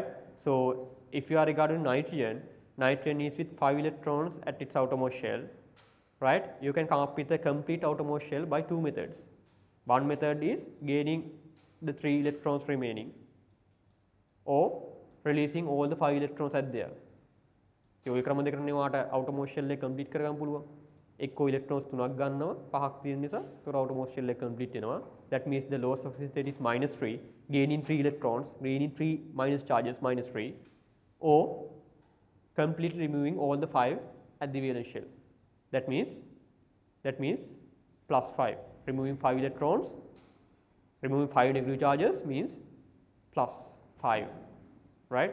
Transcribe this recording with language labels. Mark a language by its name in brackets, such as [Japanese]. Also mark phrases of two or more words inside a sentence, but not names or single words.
[English] So if you are regarding nitrogen, nitrogen is with 5 electrons at its outermost shell, right? You can come up with a complete outermost shell by two methods. One method is gaining the 3 electrons remaining or releasing all the 5 electrons at there. [Sinhala] ඔය ක්‍රම දෙකකින් ඔයාට [English] outermost shell [Sinhala] එක complete කරගන්න පුළුවන්. එක්කෝ electrons 3ක් ගන්නවා 5ක් තියෙන නිසා ඒතර [English] outermost shell [Sinhala] එක complete වෙනවා. [English] That means the lowest oxygen state is -3, gaining 3 electrons, gaining 3 minus charges, -3, or completely removing all the 5 at the valence shell. That means +5. Removing 5 electrons, removing 5 negative charges means +5, right?